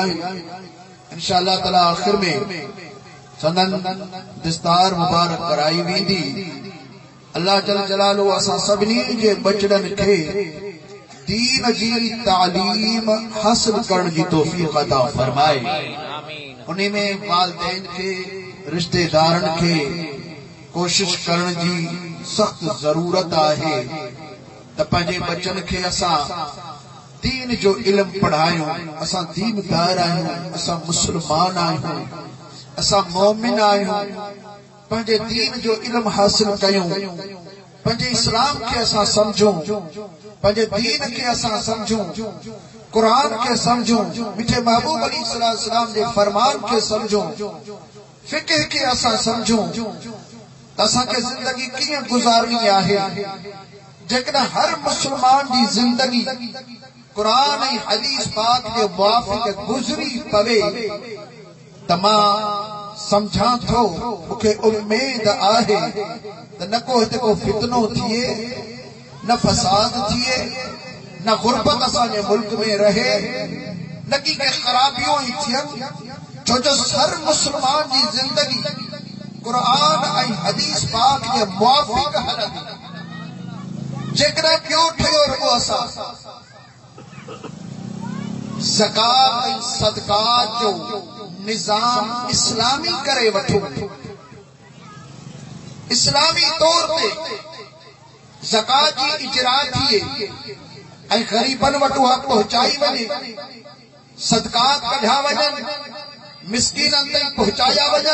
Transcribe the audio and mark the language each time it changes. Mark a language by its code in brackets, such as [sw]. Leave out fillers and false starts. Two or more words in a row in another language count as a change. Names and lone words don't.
[ar] إن شاء الله تعالى [sd] आखिर में संदन दिस्तार मुबारक कराई वेंदी। [ar] الله جل جلاله [sd] असां सभिनी जे बचड़न खे दीन जी तालीम हासिल करण जी तौफीक अता फरमाए। उन्हीं में वालिदैन के रिश्तेदारन के कोशिश करण जी सख्त जरूरत आहे त पंहिंजे बच्चन खे असां दीन जो इल्म पढ़ायूं। असां दीनदार आहियूं, असां मुसलमान आहियूं, असां मोमिन आहियूं। पंहिंजे दीन जो इल्म हासिल कयूं, पंहिंजे इस्लाम के असां समझूं, पंहिंजे दीन के असां समझूं, कुरान के समझूं, मिठे महबूब अलैहिस्सलाम जे फरमान के समझूं, फिक़ह के असां समझूं त असांखे जिंदगी कीअं गुज़ारणी आहे। जेकॾहिं हर मुसलमान जी जिंदगी कुरान ऐं हदीस पाक जे मुवाफ़िक़ गुज़री पवे त मां समझां थो मूंखे उम्मीद आहे त न को हिते को फितनो थिए, न फसाद थिए, न गुरबत असांजे मुल्क में रहे, न की के खराबियों ही थियनि। छो जो हर मुसलमान जी जिंदगी कुरान ऐं हदीस पाक जे मुवाफ़िक़ हलंदी। जेकॾहिं ॿियो ठहियो रुॻो असां ज़कात ऐं सदक़ात जो निज़ाम इस्लामी करे वठूं, इस्लामी तौर ते ज़कात जी इजरा थिए ऐं ग़रीबन वटि उहा पहुचाई वञे, सदक़ात कढिया वञनि, मिस्कीनन ताईं पहुचाया वञनि।